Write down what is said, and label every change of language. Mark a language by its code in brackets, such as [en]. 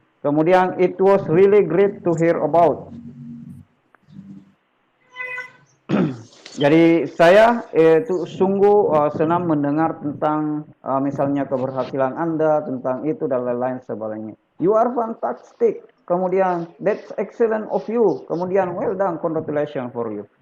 [id] Kemudian [en] it was really great to hear about. [id] Jadi saya itu sungguh senang mendengar tentang misalnya keberhasilan Anda, tentang itu dan lain-lain sebagainya. [en] You are fantastic. [id] Kemudian [en] that's excellent of you. Kemudian well done, congratulations for you.